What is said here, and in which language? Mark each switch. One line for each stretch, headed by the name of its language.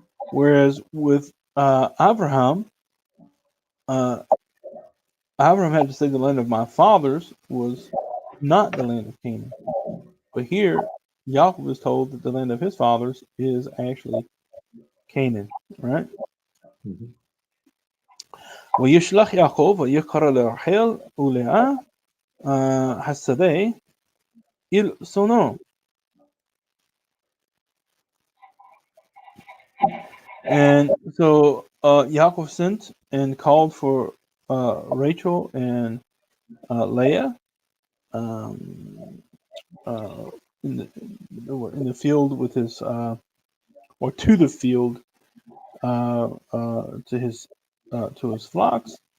English: Whereas with Abraham had to say the land of my fathers was not the land of Canaan. But here, Yaakov is told that the land of his fathers is actually Canaan, right?
Hebrew: וישלח יעקב ויקרא לרחל ולאה השדה אל שונו.
English: And so Yaakov sent and called for Rachel and Leah in the field with his or to the field to his flocks.